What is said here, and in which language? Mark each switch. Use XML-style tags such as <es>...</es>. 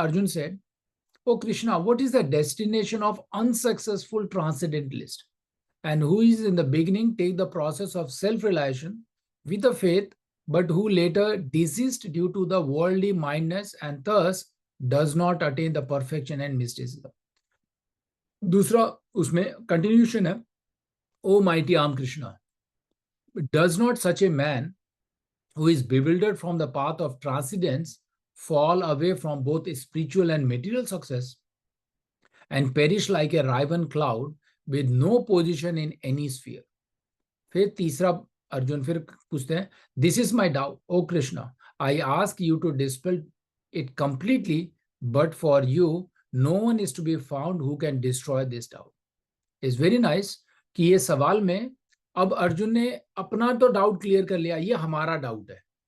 <hi>अर्जुन से,</hi> <en>O Krishna, what is the destination of unsuccessful transcendentalist, and who is in the beginning take the process of self realisation with a faith, but who later desist due to the worldly mindedness and thus does not attain the perfection and mysticism.</en> <hi>दूसरा उसमें continuation है,</hi> <en>O mighty arm Krishna, does not such a man who is bewildered from the path of transcendence fall away from both spiritual and material success and perish like a raven cloud with no position in any sphere.</en> <hi>फिर तीसरा अर्जुन फिर पूछते हैं,</hi> <en>This is my doubt O Krishna, I ask you to dispel it completely, but for you no one is to be found who can destroy this doubt. Is very nice</en> <hi>कि ये सवाल में अब अर्जुन ने अपना तो डाउट क्लियर कर लिया, ये हमारा डाउट है।</hi>